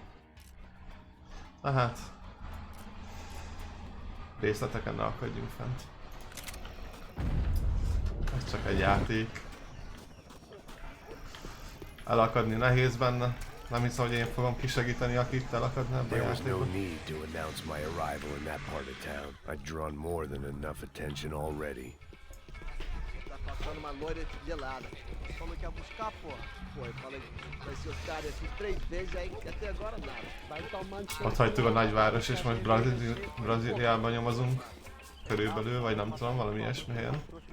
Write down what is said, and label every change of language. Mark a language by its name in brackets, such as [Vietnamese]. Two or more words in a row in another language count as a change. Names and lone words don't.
[Hungarian] Na hát, részleteken ne akadjunk fent. Ez csak egy játék. Elakadni nehéz benne. Nem hiszem, hogy én fogom kisegíteni, akit elakadni ebben a játékban. [Portuguese] Passando uma loira gelada. Falou que ia buscar, porra. Pô, eu falei, vai ser otário aqui 3 vezes aí, até agora nada. Vai tomando cheio. [Hungarian] Ott hagytuk a nagyváros és most Brazíliában nyomozunk. Körülbelül, vagy nem tudom, valami ilyesmi helyen.